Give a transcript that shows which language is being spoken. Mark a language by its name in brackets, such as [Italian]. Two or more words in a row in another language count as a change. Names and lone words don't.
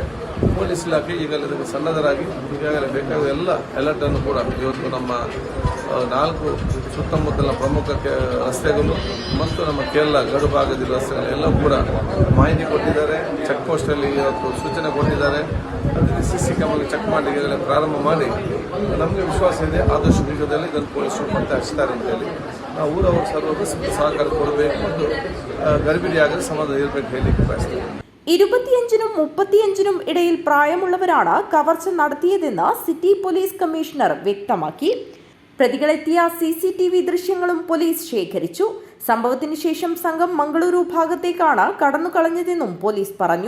[Kannada] ಪೊಲೀಸ್ ಇಲಾಖೆ ಈಗಲೇ ಇದಕ್ಕೆ ಸನ್ನದ್ಧರಾಗಿ ಈಗಾಗಲೇ ಬೇಕಾದ ಎಲ್ಲ ಅಲರ್ಟನ್ನು ಕೂಡ ಇವತ್ತು ನಮ್ಮ 4 ಸುತ್ತಮುತ್ತಲಿನ ಪ್ರಮುಖ ರಸ್ತೆಗಳು ಮತ್ತು ನಮ್ಮ ಕೇರಳ ಗಡು ಭಾಗದ ರಸ್ತೆಗಳೆಲ್ಲ ಕೂಡ ಮಾಹಿತಿ ಕೊಟ್ಟಿದ್ದಾರೆ. ಚೆಕ್ ಪೋಸ್ಟಲ್ಲಿ ಇವತ್ತು ಸೂಚನೆ ಕೊಟ್ಟಿದ್ದಾರೆ. ಅದರಲ್ಲಿ [English] CC camera [Kannada] ಚೆಕ್ ಮಾಡಿ ಈಗಾಗಲೇ ಪ್ರಾರಂಭ ಮಾಡಿ ನಮಗೆ ವಿಶ್ವಾಸ ಇದೆ ಆದಷ್ಟು ಶೀಘ್ರದಲ್ಲಿ ಇದನ್ನು ಪೊಲೀಸರು ಪತ್ತೆ ಹಚ್ತಾರೆ ಅಂತೇಳಿ ನಾವು ಊರವರು ಸರ್ವರೂ ಸಹಕಾರ ಕೊಡಬೇಕು ಮತ್ತು ಗರ್ಭಿಣಿಯಾಗಲು ಸಮಾಧಾನ ಇರಬೇಕು ಹೇಳಲಿಕ್ಕೆ ಬಯಸ್ತೇವೆ. [Malayalam] 25നും 35നും ഇടയിൽ പ്രായമുള്ളവരാണ് കവർച്ച നടത്തിയതെന്ന് സിറ്റി പോലീസ് കമ്മീഷണർ വ്യക്തമാക്കി. പ്രതികളെത്തിയ CCTV ദൃശ്യങ്ങളും പോലീസ് ശേഖരിച്ചു. സംഭവത്തിന് ശേഷം സംഘം മംഗളൂരു ഭാഗത്തേക്കാണ് കടന്നുകളഞ്ഞതെന്നും പോലീസ് പറഞ്ഞു.